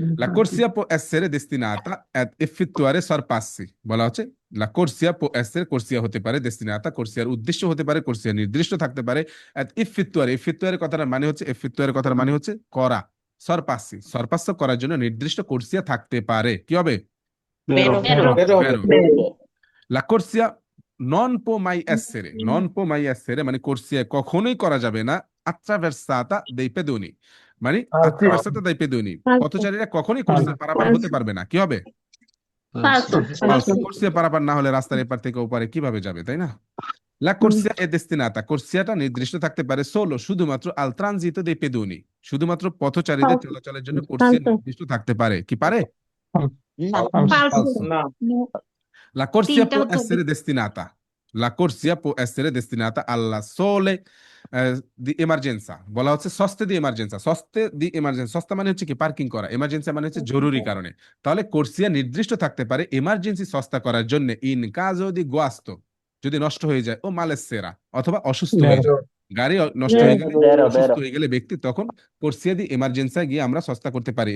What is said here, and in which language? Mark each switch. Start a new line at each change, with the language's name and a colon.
Italian: La corsia può essere destinata ad effettuare sorpassi,
Bangla: বলা হচ্ছে la corsia può essere, corsia হতে পারে, destinata corsiaর উদ্দেশ্য হতে পারে, corsia নির্দিষ্ট থাকতে পারে, ad effettuare, effettuare কথার মানে হচ্ছে, effettuare কথার মানে হচ্ছে করা, sorpassi, sorpasso করার জন্য নির্দিষ্ট corsia থাকতে পারে। কি হবে? Vero।
Italian: La corsia non può mai essere,
Bangla: non può mai essere মানে corsia কখনোই করা যাবে না
Italian: attraversata dei pedoni,
Bangla: মানে
Italian: attraversata dai pedoni,
Bangla: পথচারীরা কখনোই corsia পারাপার হতে পারবে না। কি হবে?
Italian: Falso, falso।
Bangla: corsia পারাপার না হলে রাস্তার এপার থেকে ওপারে কিভাবে যাবে, তাই না?
Italian: La corsia è destinata,
Bangla: corsiaটা নির্দিষ্ট থাকতে পারে solo, শুধুমাত্র
Italian: al transito dei pedoni,
Bangla: শুধুমাত্র পথচারীদের চলাচলের জন্য corsia নির্দিষ্ট থাকতে পারে। কি পারে?
Italian: falso, La corsia
Bangla: তিনটা
Italian: può
Bangla: হতে হবে।
Italian: essere destinata. La corsia può essere destinata alla sole di emergenza,
Bangla: বলা হচ্ছে
Italian: সস্তে দি এমার্জেন্সা।
Bangla: সস্তে দি এমার্জেন্সা, সস্তা মানে হচ্ছে কি পার্কিং করা, এমার্জেন্সি মানে হচ্ছে জরুরি কারণে। তাহলে কোর্সিয়া নির্দিষ্ট থাকতে পারে এমার্জেন্সি সস্তা করার জন্য ইন কাজো দি গুয়াস্তো, যদি নষ্ট হয়ে যায়, ও মালেসেরা অথবা অসুস্থ হয়ে যায়, গাড়ি নষ্ট হয়ে গেলে,
Italian: Vero,
Bangla: অসুস্থ
Italian: vero।
Bangla: হয়ে গেলে ব্যক্তি, তখন কোর্সিয়া দি এমার্জেন্সা গিয়ে আমরা সস্তা করতে পারি।